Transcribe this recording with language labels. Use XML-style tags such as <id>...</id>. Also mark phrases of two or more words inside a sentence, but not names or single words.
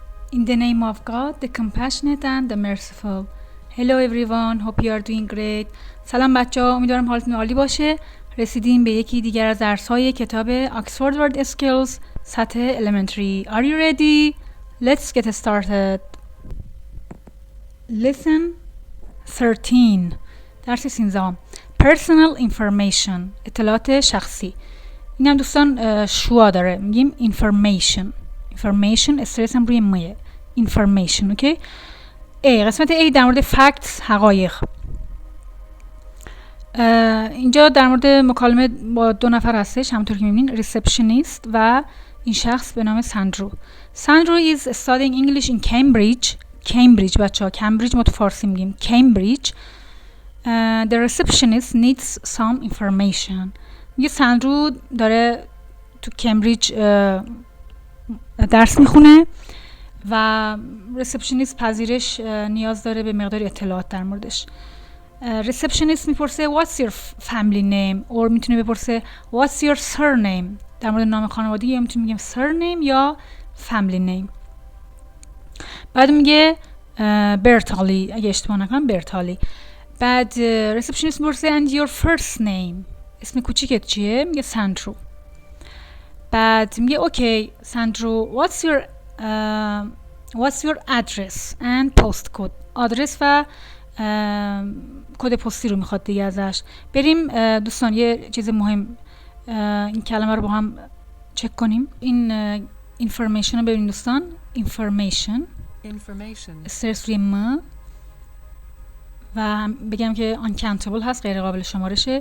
<en>In the name of God, the compassionate and the merciful. Hello everyone, hope you are doing great.</en> <fa>سلام بچه‌ها، امیدوارم حالتون عالی باشه. رسیدیم به یکی دیگر از درس‌های کتاب Oxford Word Skills سطح Elementary.</fa> <en>Are you ready? Let's get started. Lesson 13. درس 13. Personal information.</en> <fa>اطلاعات شخصی. اینم دوستان شوا داره. میگیم information استرس هم روی مایه. information. اوکی؟ قسمت A در مورد facts، حقایق. اینجا در مورد مکالمه با دو نفر هستش، همونطور که میبینین ریسپشنیست و این شخص به نام ساندرو. ساندرو</fa> <en>is studying English in Cambridge</en> <fa>بچه ها، کمبریج ما تو فارسی میگیم Cambridge.</fa> <en>The receptionist needs some information.</en> <fa>میگه ساندرو داره تو کمبریج درس میخونه و ریسپشنیست پذیرش نیاز داره به مقدار اطلاعات در موردش. ریسپشنیست میپرسه</fa> <en>what's your family name، or</en> <fa>میتونه بپرسه</fa> <en>what's your surname.</en> <fa>در مورد نام خانوادگی یا میتونه بگیم surname یا</fa> <en>family name.</en> <fa>بعد میگه برتالی، اگه اشتباه نکنم برتالی. بعد ریسپشنیست میپرسه</fa> <en>and your first name،</en> <fa>اسم کوچیکت چیه؟ میگه ساندرو. بعد میگه اوکی ساندرو</fa> <en>what's your address and postcode.</en> <fa>آدرس و کد پستی رو میخواد دیگه ازش. بریم دوستان یه چیز مهم، این کلمه رو با هم چک کنیم. این information رو ببینید دوستان. information استرس روی م و بگم که uncountable هست، غیر قابل شمارشه.</fa>